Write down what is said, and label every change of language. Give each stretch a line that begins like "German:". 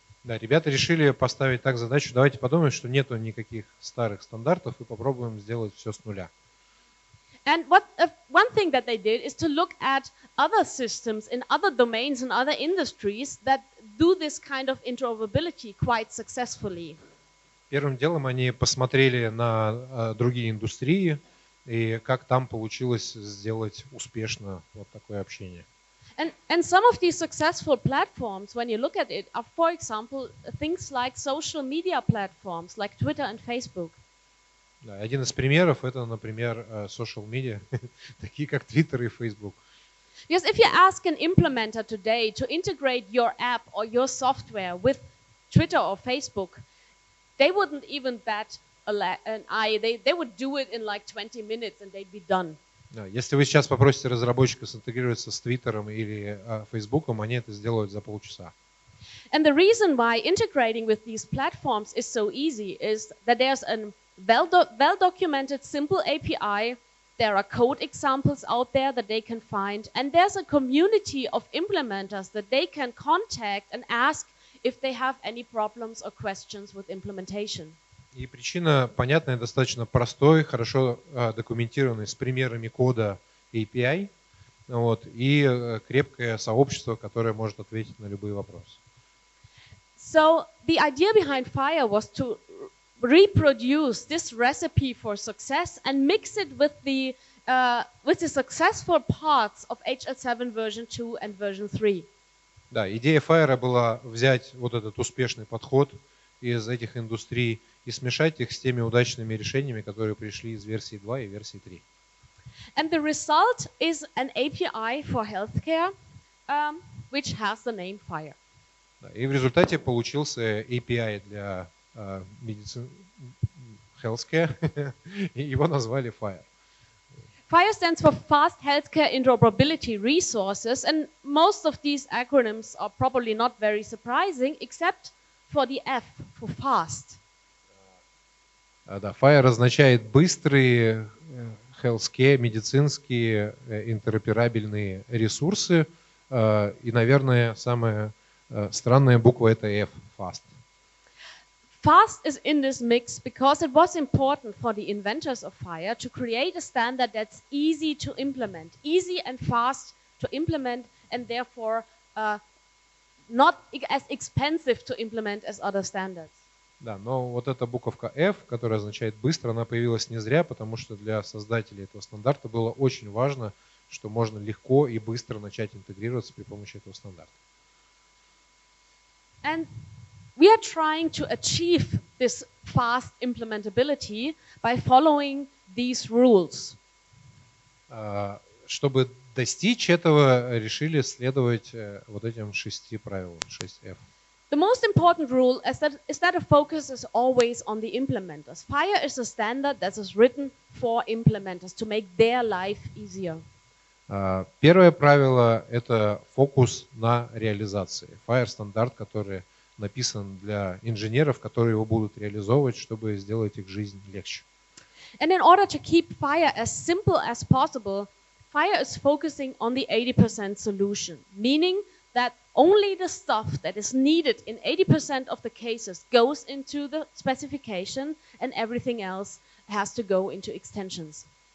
Russian: Да, ребята решили поставить так задачу, давайте подумаем, что нету никаких старых стандартов и попробуем сделать все с нуля.
English: And one thing that they did is to look at other systems in other domains and other industries that do this kind of interoperability quite successfully.
Russian: Первым делом они посмотрели на другие индустрии и как там получилось сделать успешно вот такое общение.
English: And some of these successful platforms, when you look at it, are, for example, things like social media platforms like Twitter and Facebook.
Russian: Да, один из примеров это, например, social media, такие как Twitter и Facebook.
English: Because if you ask an implementer today to integrate your app or your software with Twitter or Facebook, they wouldn't even bat an eye. They would do it in like 20 minutes and they'd be done.
Russian: Да, если вы сейчас попросите разработчика синтегрироваться с Твиттером или Фейсбуком, они это сделают за полчаса.
English: And the reason why integrating with these platforms is so easy is that there's a well-documented simple API, there are code examples out there that they can find, and there's a community of implementers that they can contact and ask if they have any problems or questions with implementation.
Russian: И причина понятная, достаточно простой, хорошо документированный, с примерами кода API, вот, и крепкое сообщество, которое может ответить на любые вопросы.
English: So the idea behind FHIR was to reproduce this recipe for success and mix it with the successful parts of HL7 version 2 and version 3.
Russian: Да, идея FHIR была взять вот этот успешный подход из этих индустрий и смешать их с теми удачными решениями, которые пришли из версии 2 и версии 3.
English: And the result is an API for healthcare, which has the name FHIR.
Russian: Да, и в результате получился API для медицины, healthcare, и его назвали FHIR.
English: FHIR stands for Fast Healthcare Interoperability Resources, and most of these acronyms are probably not very surprising, except for the F, for fast.
Russian: Да, FHIR означает быстрые healthcare, медицинские интероперабельные ресурсы, и, наверное, самая странная буква это F, fast.
English: Fast is in this mix because it was important for the inventors of FHIR to create a standard that's easy to implement, easy and fast to implement, and therefore not as expensive to implement as other standards.
Russian: Да, но вот эта буковка F, которая означает быстро, она появилась не зря, потому что для создателей этого стандарта было очень важно, что можно легко и быстро начать интегрироваться при помощи этого стандарта.
English: And we are trying to achieve this fast implementability by following these rules.
Russian: Чтобы достичь этого, решили следовать вот этим 6 правилам, 6F.
English: The most important rule is that a focus is always on the implementers. FHIR is a standard that is written for implementers to make their life easier.
Russian: Первое правило – это фокус на реализации. FHIR стандарт, который написан для инженеров, которые его будут реализовывать, чтобы сделать их жизнь легче.
English: And in order to keep FHIR as simple as possible, FHIR is focusing on the 80% solution, meaning that only the stuff that is needed in 80% of the cases goes into the specification and everything else has to go into extensions.